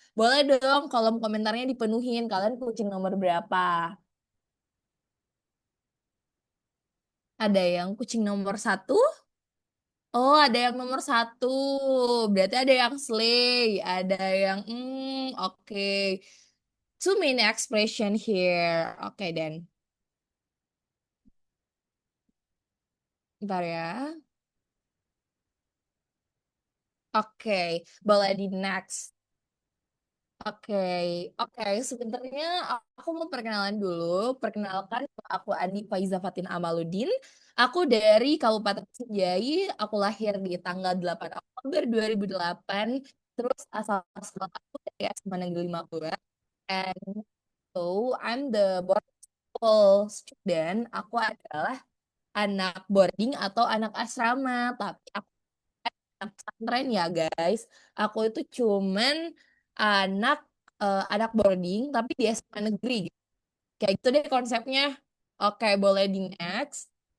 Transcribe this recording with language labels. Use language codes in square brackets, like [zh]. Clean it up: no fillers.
[id] Boleh dong kolom komentarnya dipenuhin. Kalian kucing nomor berapa? Ada yang kucing nomor 1? Oh, ada yang nomor 1. Berarti ada yang slay, ada yang oke. [en] Two main expression here. [id] Oke, dan bentar ya. Oke, boleh di next. Oke, oke. Sebenarnya aku mau perkenalan dulu. Perkenalkan, aku Adi Faiza Fatin Amaluddin. Aku dari Kabupaten Senjai. Aku lahir di tanggal 8 Oktober 2008. Terus asal sekolah aku dari SMA Negeri 52. [en] And so I'm the boarding school student. [id] Aku adalah anak boarding atau anak asrama. Tapi aku anak pesantren ya guys. Aku itu cuman anak anak boarding tapi di SMA negeri. Kayak gitu deh konsepnya. Oke, boleh di next.